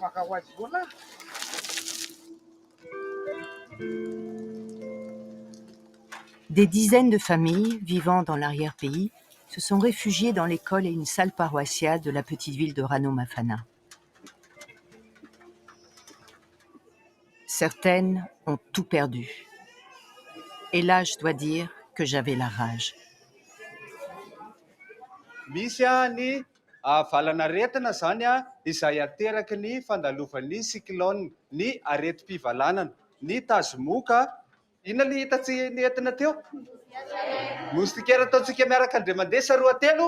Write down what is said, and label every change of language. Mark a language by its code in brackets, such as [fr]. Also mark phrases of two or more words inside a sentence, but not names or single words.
[fr] Des dizaines de familles vivant dans l'arrière-pays se sont réfugiées dans l'école et une salle paroissiale de la petite ville de Ranomafana. Certaines ont tout perdu. Et là, je dois dire que j'avais la rage. [mg] Misy ny valanaretina zany izay ateraky ny fandalovan'ny cyclone, ny aretim-pivalanana, ny tazomoka. Inona le hitantsika ny entina teo? Moustiquaire ataontsika miaraka andray mandeha sa roa telo?